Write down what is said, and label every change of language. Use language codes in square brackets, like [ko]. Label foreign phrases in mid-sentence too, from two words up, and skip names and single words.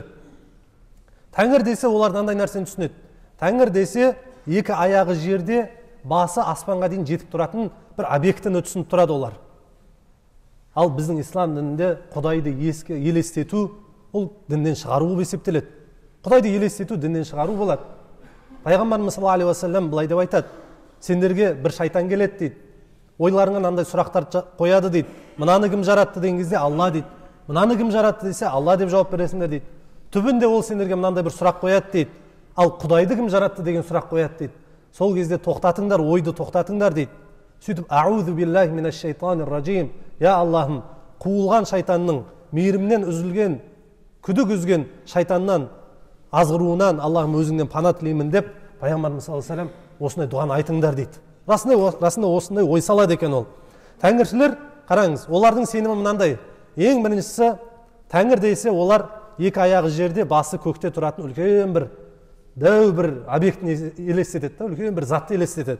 [kk] Тәңір десе олар мынандай нәрсені түсінеді. Тәңір десе 2 аяғы жерде, басы аспанға дейін жетіп тұратын бір объектіні түсініп тұрады олар. Ал біздің ислам дінінде Құдайды елестету, ол дінден шығару болып есептеледі. Құдайды елестету дінден шығару болады. Пайғамбарымыз [ar] صلى الله عليه وسلم [kk] былай деп айтады: сендерге бір шайтан келеді дейді. Ойларыңа мынандай сұрақтар қояды дейді. Мынаны кім жаратты деген кезде Алла дейді. Мынаны кім жаратты десе Алла деп жауап бересіңдер дейді. Түбінде ол сендерге мынандай бір сұрақ қояды дейді. Ал Құдайды кім жаратты деген сұрақ қояды дейді. Сол кезде тоқтатыңдар, ойды тоқтатыңдар дейді. Сөйтіп, [ar] أعوذ بالله من الشيطان الرجيم. [kk] Я Аллахым, қуылған шайтанның, мейірімнен үзілген, күдік үзген шайтаннан, азғыруынан Аллахым өзіңнен пана тілеймін деп, пайғамбарымыз [ar] صلى الله عليه وسلم [kk] осындай дұғаны айтыңдар дейді. Расында осындай ой салады екен ол. Тәңіршілер, қараңыз, олардың сенімі мынандай. Ең біріншісі, тәңір десе олар 2 аяғы жерде, басы көкте тұратын үлкен бір дәу бір объектіні елестетеді, үлкен бір затты елестетеді.